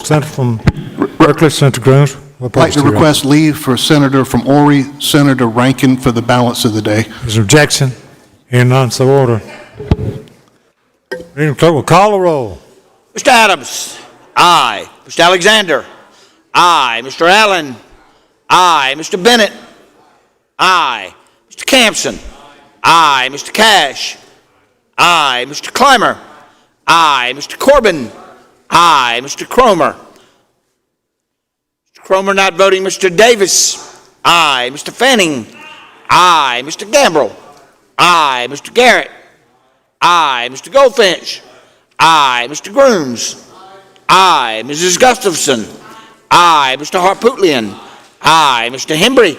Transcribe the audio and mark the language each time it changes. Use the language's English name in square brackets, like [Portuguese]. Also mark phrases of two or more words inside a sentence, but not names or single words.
[English] Senator from Berkeley, Senator Grooms. I'd like to request leave for Senator from Ori, Senator Rankin for the balance of the day. Is there objection? Hearing none, so ordered. Meeting clerk will call the roll. Mr. Adams? Aye. Mr. Alexander? Aye. Mr. Allen? Aye. Mr. Bennett? Aye. Mr. Campson? Aye. Mr. Cash? Aye. Mr. Clymer? Aye. Mr. Corbin? Aye. Mr. Cromer? Mr. Cromer not voting. Mr. Davis? Aye. Mr. Fanning? Aye. Mr. Gambrell? Aye. Mr. Garrett? Aye. Mr. Goldfinch? Aye. Mr. Grooms? Aye. Mrs. Gustafson? Aye. Mr. Harpootlian? Aye. Mr. Hembry?